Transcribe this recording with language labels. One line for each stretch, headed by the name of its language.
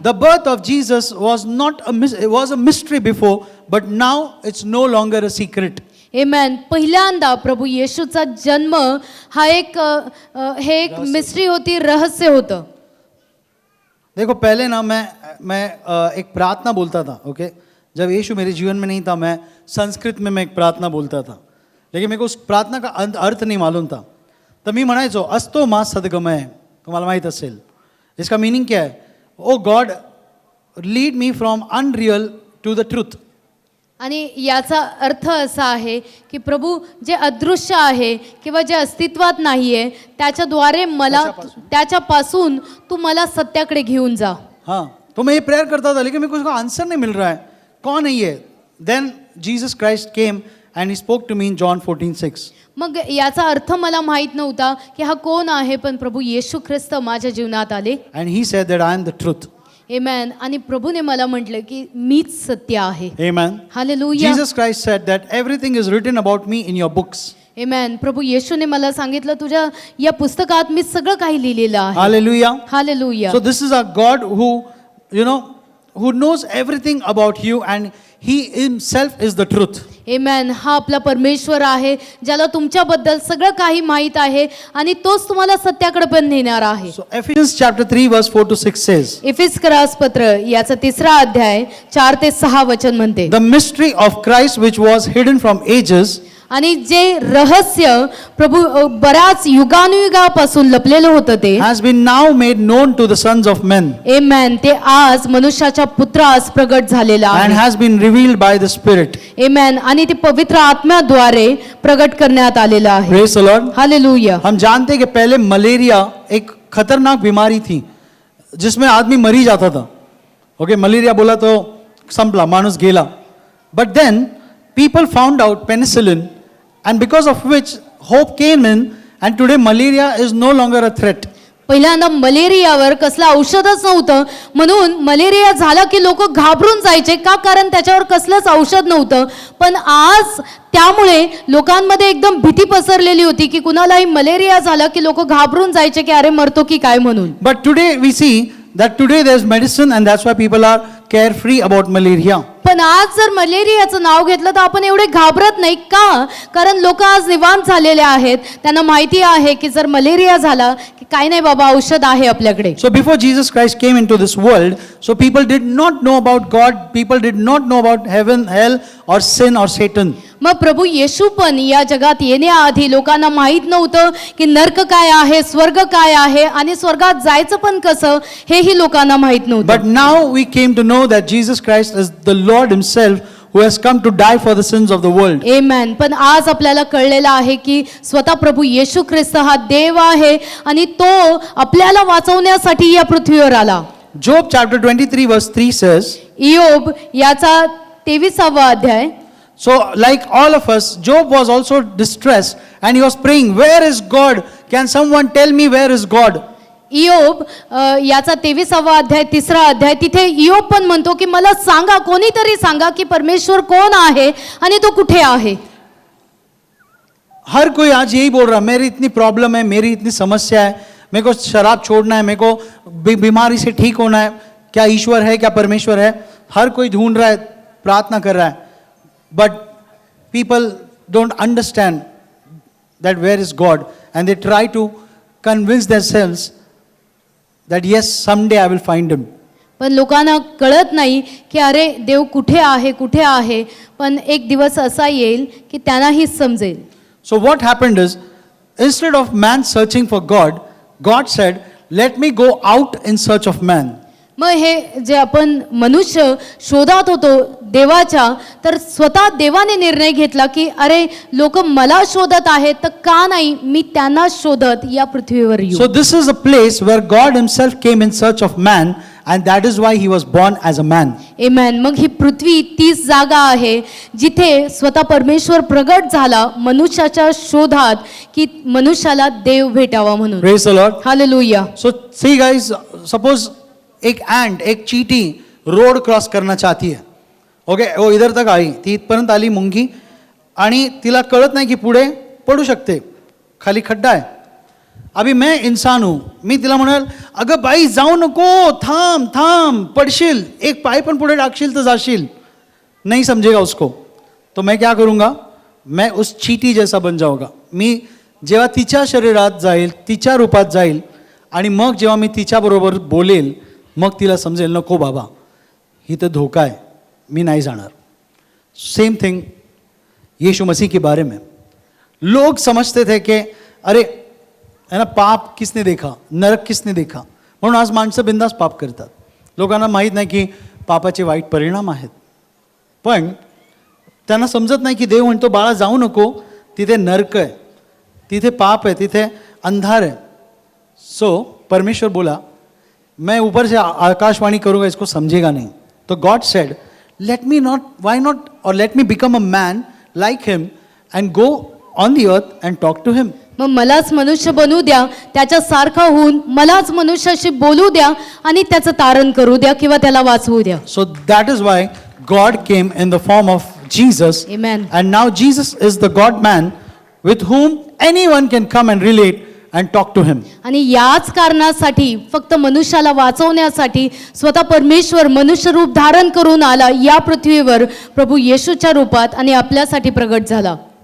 English: The birth of Jesus was not it was a mystery before, but now it's no longer a secret.
Marathi: आमेन. पहिल्यांदा प्रभू येशूचा जन्म हा हे एक मिस्ट्री होती, रहस्य होतं.
Hindi: देखो पहले ना मैं एक प्रार्थना बोलता था. ओके, जब यीशु मेरे जीवन में नहीं था, मैं संस्कृत में मैं एक प्रार्थना बोलता था, लेकिन मेरे को उस प्रार्थना का अर्थ नहीं मालूम था.
Marathi: तर मी म्हणायचो असतो मा सद्गमय. तुम्हाला माहीत असेल
Hindi: इसका मीनिंग क्या है?
English: O God lead me from unreal to the truth.
Marathi: आणि याचा अर्थ असा आहे की प्रभू जे अदृश्य आहे किंवा जे अस्तित्वात नाहीये त्याच्याद्वारे मला त्याच्यापासून तू मला सत्याकडे घेऊन जा.
Hindi: हाँ, तो मैं ये प्रेयर करता था, लेकिन मेरे को उसका आंसर नहीं मिल रहा है. कौन है ये?
English: Then Jesus Christ came and he spoke to me in John 14:6.
Marathi: मग याचा अर्थ मला माहित नव्हता की हा कोण आहे, पण प्रभू येशू ख्रिस्त माझ्या जीवनात आले.
English: And he said that I am the truth.
Marathi: आमेन. आणि प्रभूने मला म्हटलं की मीच सत्य आहे.
English: Amen.
Marathi: Hallelujah.
English: Jesus Christ said that everything is written about me in your books.
Marathi: आमेन. प्रभू येशूने मला सांगितलं तुझ्या या पुस्तकात मी सगळं काही लिहिलेलं आहे.
English: Hallelujah.
Marathi: Hallelujah.
English: So this is a God who, who knows everything about you, and he himself is the truth.
Marathi: आमेन. हा आपला परमेश्वर आहे ज्याला तुमच्याबद्दल सगळं काही माहित आहे आणि तोच तुम्हाला सत्याकडे पण नेणार आहे.
English: So Ephesians chapter 3 verse 4 to 6 says,
Marathi: इफिस्करास पत्र याचा 3रा अध्याय 4 ते 6 वचन म्हणते.
English: the mystery of Christ which was hidden from ages
Marathi: आणि जे रहस्य प्रभू बऱ्याच युगानुयुगापासून लपलेलं होतं ते
English: has been now made known to the sons of men
Marathi: आमेन. ते आज मनुष्याच्या पुत्रास प्रगट झालेलं
English: and
Marathi: आहे.
English: has been revealed by the Spirit.
Marathi: आमेन. आणि ते पवित्र आत्म्याद्वारे प्रगट करण्यात आलेलं आहे.
English: Praise the Lord.
Marathi: हालेलुया.
Hindi: हम जानते हैं कि पहले मलेरिया एक खतरनाक बीमारी थी जिसमें आदमी मरी जाता था.
Marathi: ओके, मलेरिया बोला तो संपला, माणूस गेला.
English: But then people found out penicillin, and because of which hope came in, and today malaria is no longer a threat.
Marathi: पहिल्यांदा मलेरियावर कसलं औषधच नव्हतं, म्हणून मलेरिया झाला की लोक घाबरून जायचे का, कारण त्याच्यावर कसलंच औषध नव्हतं. पण आज त्यामुळे लोकांमध्ये एकदम भीती पसरलेली होती की कुणालाही मलेरिया झाला की लोक घाबरून जायचे की अरे मरतो की काय म्हणून.
English: But today we see that today there is medicine, and that's why people are carefree about malaria.
Marathi: पण आज जर मलेरियाचं नाव घेतलं तर आपण एवढे घाबरत नाही का, कारण लोक आज निवांत झालेले आहेत. त्यांना माहिती आहे की जर मलेरिया झाला की काय नाही बाबा, औषध आहे आपल्याकडे.
English: So before Jesus Christ came into this world, So people did not know about God. People did not know about heaven, hell, or sin or Satan.
Marathi: मग प्रभू येशू पण या जगात येण्याआधी लोकांना माहीत नव्हतं की नरक काय आहे, स्वर्ग काय आहे आणि स्वर्गात जायचं पण कसं हेही लोकांना माहीत नव्हतं.
English: But now we came to know that Jesus Christ is the Lord himself who has come to die for the sins of the world.
Marathi: आमेन. पण आज आपल्याला कळलेलं आहे की स्वतः प्रभू येशू ख्रिस्त हा देव आहे आणि तो आपल्याला वाचवण्यासाठी या पृथ्वीवर आला.
English: Job chapter 23 verse 3 says,
Marathi: इयोब याचा 23वा अध्याय.
English: so like all of us, Job was also distressed and he was praying, where is God? Can someone tell me where is God?
Marathi: इयोब याचा 23वा अध्याय 3रा अध्याय तिथे इयोब पण म्हणतो की मला सांगा, कोणीतरी सांगा की परमेश्वर कोण आहे आणि तो कुठे आहे.
Hindi: हर कोई आज यही बोल रहा है, मेरी इतनी प्रॉब्लम है, मेरी इतनी समस्या है, मेरे को शराब छोड़ना है, मेरे को बीमारी से ठीक होना है, क्या ईश्वर है, क्या परमेश्वर है? हर कोई ढूंढ रहा है, प्रार्थना कर रहा है.
English: But people don't understand that where is God and they try to convince themselves that yes, someday I will find him.
Marathi: पण लोकांना कळत नाही की अरे देव कुठे आहे, कुठे आहे. पण एक दिवस असा येईल की त्यांनाही समजेल.
English: So what happened is, instead of man searching for God, God said, let me go out in search of man.
Marathi: मग हे जे आपण मनुष्य शोधात होतो देवाच्या, तर स्वतः देवाने निर्णय घेतला की अरे लोक मला शोधत आहेत तर का नाही मी त्यांना शोधत या पृथ्वीवर येऊ.
English: So this is a place where God himself came in search of man, and that is why he was born as a man.
Marathi: आमेन. मग ही पृथ्वी तीच जागा आहे जिथे स्वतः परमेश्वर प्रगट झाला मनुष्याच्या शोधात की मनुष्याला देव भेटावा म्हणून.
English: Praise the Lord.
Marathi: Hallelujah.
English: So see guys, suppose
Hindi: एक ant, एक चींटी रोड क्रॉस करना चाहती है. ओके, वो इधर तक आई,
Marathi: ती इथपर्यंत आली मुंगी, आणि तिला कळत नाही की पुढे पडू शकते, खाली खड्डा आहे.
Hindi: अभी मैं इंसान हूं,
Marathi: मी तिला म्हणाल अगं बाई जाऊ नको, थांब थांब, पडशील, एक पाय पण पुढे टाकशील तर जाशील.
Hindi: नहीं समझेगा उसको. तो मैं क्या करूंगा, मैं उस चींटी जैसा बन जाऊंगा.
Marathi: मी जेव्हा तिच्या शरीरात जाईल, तिच्या रूपात जाईल, आणि मग जेव्हा मी तिच्याबरोबर बोलेल, मग तिला समजेल नको बाबा, ही तर धोका आहे, मी नाही जाणार.
English: same thing
Hindi: यीशु मसीह के बारे में. लोग समझते थे कि अरे है ना, पाप किसने देखा, नरक किसने देखा,
Marathi: म्हणून आज माणसं बिंदास पाप करतात. लोकांना माहीत नाही की पापाचे वाईट परिणाम आहेत. पण त्यांना समजत नाही की देव म्हणतो बाळा जाऊ नको, तिथे नरक आहे, तिथे पाप आहे, तिथे अंधार आहे.
Hindi: सो परमेश्वर बोला मैं ऊपर से आकाशवाणी करूंगा, इसको समझेगा नहीं.
English: तो God said let me not, why not, और let me become a man like him and go on the earth and talk to him.
Marathi: मग मलाच मनुष्य बनवू द्या, त्याच्यासारखा होऊन मलाच मनुष्याशी बोलू द्या आणि त्याचं तारण करू द्या किंवा त्याला वाचवू द्या.
English: So that is why God came in the form of Jesus. Amen. And now Jesus is the God man with whom anyone can come and relate and talk to him.
Marathi: आणि याच कारणासाठी फक्त मनुष्याला वाचवण्यासाठी स्वतः परमेश्वर मनुष्य रूप धारण करून आला या पृथ्वीवर प्रभू येशूच्या रूपात आणि आपल्यासाठी प्रगट झाला.